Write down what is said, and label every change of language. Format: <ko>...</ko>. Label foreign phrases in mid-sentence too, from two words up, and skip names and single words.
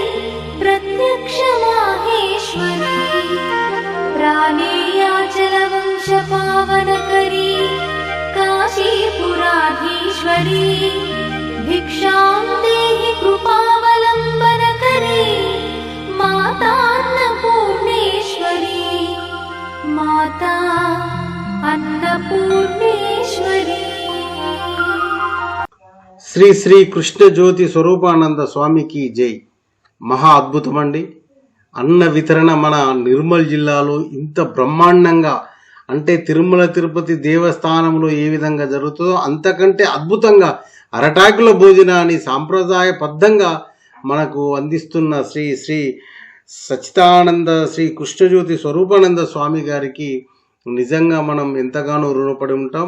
<sa>प्रत्यक्षमाहेश्वरी प्राणेयाचलवंशपावनकरी काशीपुराधीश्वरी भिक्षां देहि कृपावलम्बनकरी माता अन्नपूर्णेश्वरी माता अन्नपूर्णेश्वरी</sa> <te>శ్రీ శ్రీ కృష్ణ జ్యోతి స్వరూపానంద స్వామికి జై. మహా అద్భుతమండి. అన్న వితరణ మన నిర్మల్ జిల్లాలో ఇంత బ్రహ్మాండంగా, అంటే తిరుమల తిరుపతి దేవస్థానంలో ఏ విధంగా జరుగుతుందో అంతకంటే అద్భుతంగా అరటాకుల భోజనాన్ని సాంప్రదాయబద్ధంగా మనకు అందిస్తున్న శ్రీ శ్రీ సచ్చిదానంద శ్రీ కృష్ణజ్యోతి స్వరూపానంద స్వామి గారికి నిజంగా మనం ఎంతగానో రుణపడి ఉంటాం.</te>